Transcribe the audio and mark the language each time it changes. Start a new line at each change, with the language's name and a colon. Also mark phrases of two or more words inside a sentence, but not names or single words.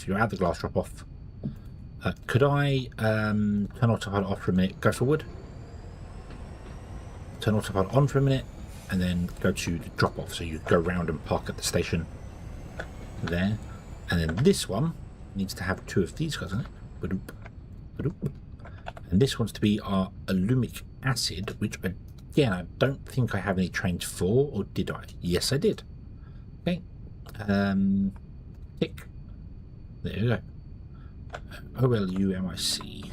English: You're at the glass drop-off. Could I turn autopilot off for a minute? Go forward. Turn autopilot on for a minute, and then go to the drop-off. So you go round and park at the station. there. And then this one needs to have 2 of these guys on it. Ba-doop, ba-doop. And this wants to be our alumic acid, which again, I don't think I have any trains for, or did I? Yes, I did. Okay. Tick. There we go. OLUMIC.